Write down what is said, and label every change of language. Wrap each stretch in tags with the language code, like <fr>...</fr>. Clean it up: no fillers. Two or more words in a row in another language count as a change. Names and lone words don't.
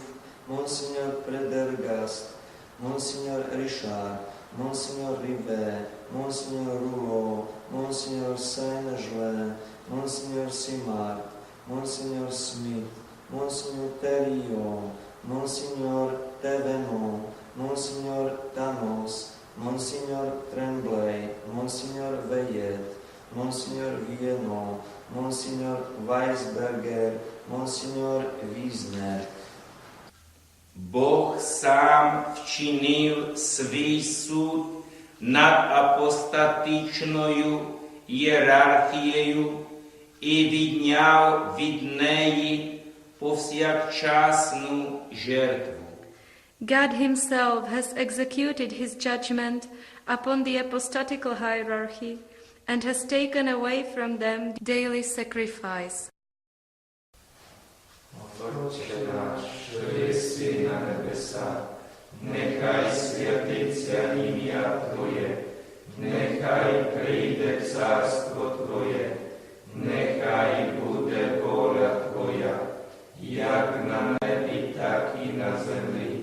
<en>Monsignor Predergast, Monsignor Richard, Monsignor Rivet, Monsignor Rouleau, Monsignor Saint-Gelais, Monsignor Simard, Monsignor Smith, Monsignor Thériault, Monsignor Thévenon, Monsignor Thanos, Monsignor Tremblay, Monsignor Veillet, Monsignor Vienno, Monsignor Weisberger, Monsignor Wiesner.</en> <uk>Бог сам вчинив свій суд над апостатичною ієрархією і відняв від неї повсякчасну жертву.</uk> <en>God himself has executed his judgment upon the apostatical hierarchy and has taken away from them daily sacrifice.</en> <uk>Отче наш, що єси на небесах, нехай святиться ім'я Твоє, нехай прийде царство Твоє, нехай буде воля Твоя, як на небі, так і на землі.</uk>